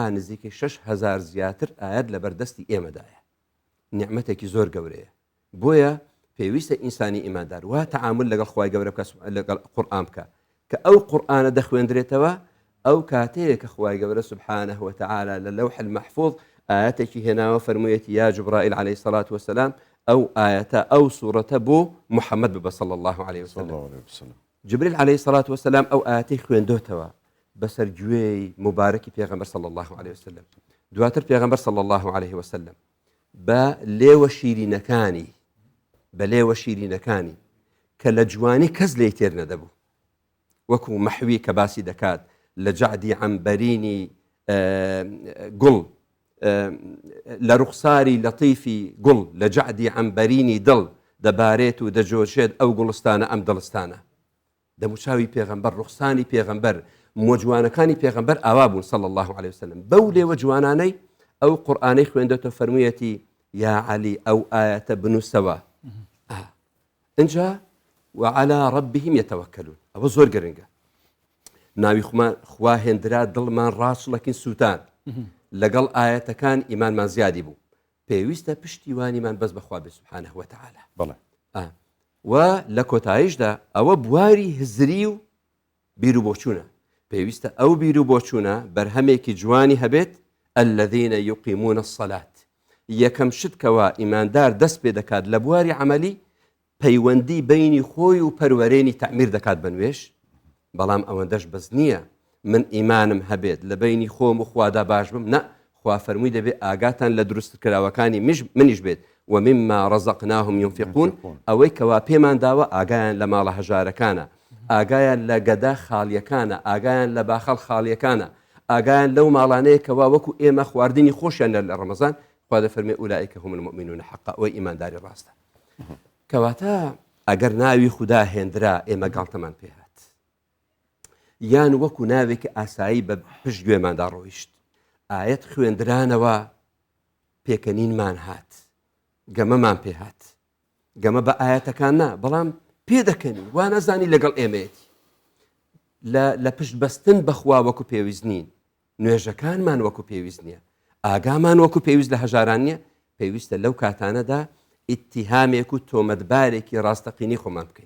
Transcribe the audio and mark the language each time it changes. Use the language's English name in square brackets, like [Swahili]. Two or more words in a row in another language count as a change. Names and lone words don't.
[Central Kurdish] نزیکەی 6,000 زیاتر ئاەت لە بەردەستی ئێمەدایە نیعمەتێکی زۆر گەورەیە بۆیە پێویستە ئینسانی ئیماندار وا تەعامل لەگەڵ خوای گەورە بکە لەگەڵ قورئان بکە کە ئەو قورئانە دەخوێندرێتەوە ئەو کاتەیە کە خوای گەورە [Arabic] سوبحانەه وتعالى [Central Kurdish] لە [Arabic] لەوح المەحفوظ [Central Kurdish] ئاەتێکی هێناوە فەرموویەتی یا جبرائیل [Arabic] عليه الصلاة والسلام [Central Kurdish] ئەو ئاەتە ئەو سوورەتە بۆ محەممەد ببە [Arabic] صلى الله عليه وسلم [Central Kurdish] جبريل [Arabic] عليه الصلاة والسلام [Central Kurdish] أو آتي خوێندۆتەوە بەسەر گوێی مبارەکی پێغەمبەر [Arabic] صلى الله عليه وسلم [Central Kurdish] دواتر پێغەمبەر [Arabic] صلى الله عليه وسلم [Central Kurdish] بە لێوە شیرینەکانی کە لە جوانی کەس لێی تێر نەدەبوو وەکو مەحوی کە باسی دەکات لە جەعدی عەمبەرینی گوڵ لە ڕوخساری لەتیفی گوڵ لە جەعدی عەمبەرینی دڵ دەبارێت و دەجۆشێت ئەو گوڵستانە ئەم دڵستانە دەموچاوی پێغەمبەر ڕوخسانی پێغەمبەر مۆجوانەکانی پێغەمبەر ئاوا بوون [Arabic] صلى الله عليه وسلم [Central Kurdish] بەو لێوە جوانانەی ئەو قورئانەی خوێندێتەوە فەرموویەتی یا عەلی ئەو ئاەتە بنووسەوە اینجا [Arabic] وعلى ربهم يتوكلون [Central Kurdish] ئەوە زۆر گرنگە ناوی خوا هێندرا دڵمان ڕاچڵەکین سووتان لەگەڵ ئاەتەکان ئیمانمان زیادی بوو پێویستە پشتیوانیمان بەس بەخوا بێ [Arabic] سوبحانەه وتعالى [Central Kurdish] بەڵێ و لە کۆتاییشدا ئەوە بواری هزری و بیر و بۆچوونە پێویستە ئەو بیر و بۆچوونە بەرهەمێکی جوانی هەبێت [Arabic] الذين يقيمون الصلاة [Central Kurdish] یەکەم شتکەوە ئیماندار دەست پێ دەکات لە بواری عملی پەیوەندی بینی خۆی و پەروەرێنی تعمیر دەکات بە نوێش بەڵام ئەوەندەش بەس نییە من ئیمانم هەبێت لە بینی خۆم و خوادا باش بم نە خوا فەرمووی دەبێت ئاگاتان لە دروستکراوەکانی منیش بێت [Arabic] ومما رزقناهم ينفقون [Central Kurdish] ئەوەی کەوا پێمان داوە ئاگایان لە ماڵە هەژارەکانە ئاگایان لە گەدا خاڵیەکانە ئاگایان لە باخەڵ خاڵیەکانە ئاگایان لەو ماڵانەیە کەوا وەکو ئێمە خواردنی خۆشیان لە ڕەمەزان خوا دەفەرمێ [Arabic] ئولائیکە هم المؤمنون حقا [Central Kurdish] ئەوەی ئیمانداری ڕاستە کەواتە ئەگەر ناوی خوددا هێندرا ئێمە گاڵتەمان پێهات یان وەکو ناوێکی ئاسایی بە پشت گوێماندا ڕۆیشت ئاەت خوێندرانەوە پێکەنینمان هات گەمەمان پێهات گەمە بە ئاەتەکان نا بەڵام پێدەکەنی وا نەزانی لەگەڵ ئێمەیەتی لە پشت بەستن بەخوا وەکو پێویست نین نوێژەکانمان وەکو پێویست نییە ئاگامان وەکو پێویست لە هەژاران نییە پێویستە لەو کاتانەدا ئیتیهامێک و تۆمەتبارێکی ڕاستەقینی خۆمان بکەین